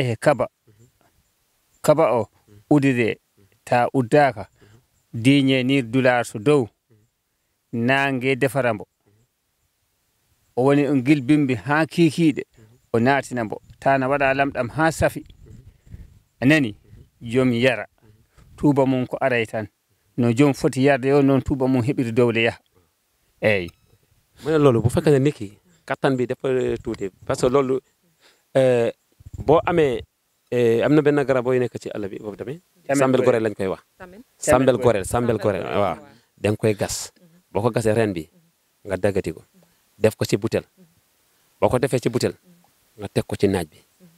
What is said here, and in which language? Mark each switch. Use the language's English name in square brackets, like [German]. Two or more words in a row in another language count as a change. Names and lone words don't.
[Fula] he kaba o udire ta uddaka diñe nir dular so dow nange defara mbo o woni on gilbimbi ha kikiɗe o natina mbo tana waɗa lamɗam ha safi anani joom yara tuuba mum ko aray tan no joom foti yarde o noon tuuba mum heɓiri dowle yaha eyyi [Wolof] mu ne loolu bu fekkee ne nit ki kattan bi dafa tuuti [French] parce que [Wolof] loolu boo amee am na benn garab booy nekk ci àll bi boobu tamit sambel gorel lañ koy wax sambel gorel waaw da nga koy gas boo ko gasee ren bi nga daggati ko def ko ci butel boo ko defee ci butel nga teg ko ci naaj bi